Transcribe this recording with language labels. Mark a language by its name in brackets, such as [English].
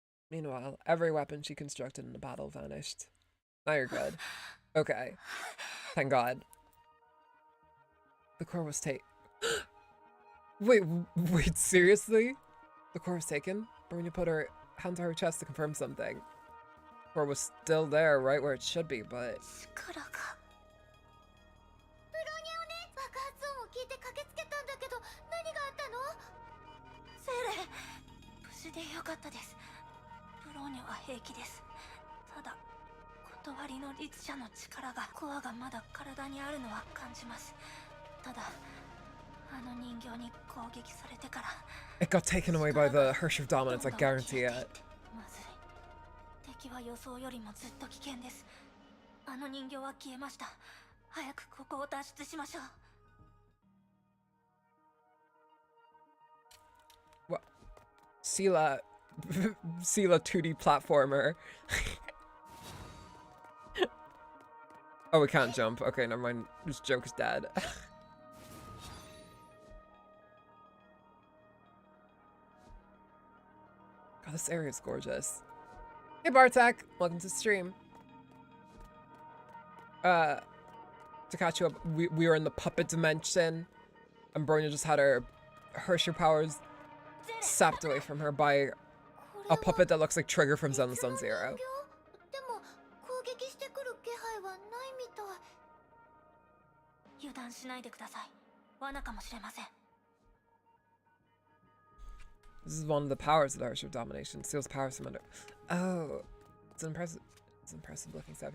[English] Meanwhile, every weapon she constructed in the battle vanished. Now you're good. Okay. Thank God. The core was Wait, seriously? The core was taken? Bronya put her hand to her chest to confirm something. The core was still there, right where it should be, but... [Japanese] 力が。ブロニャをね、爆発音を聞いて駆けつけたんだけど、何があったの？セーレ、無事でよかったです。ブロニャは平気です。ただ、断りの律者の力が、コアがまだ体にあるのは感じます。ただ、あの人形に攻撃されてから。 [English] It got taken away by the Hirsch of Dominance, I guarantee it. [Japanese] まずい。敵は予想よりもずっと危険です。あの人形は消えました。早くここを脱出しましょう。 [English] What? Seela 2D platformer. Oh, we can't jump. Okay, never mind. This joke is dead. God, this area is gorgeous. Hey, Bartek. Welcome to the stream. To catch you up, we were in the puppet dimension. And Bronya just had her Herrscher powers sapped away from her by a puppet that looks like Trigger from Zen the Sun Zero. [Japanese] でも攻撃してくる気配はないみたい。油断しないでください。罠かもしれません。 [English] This is one of the powers of the Herrscher of Domination. Steals powers from under. Oh, it's impressive. It's impressive looking stuff.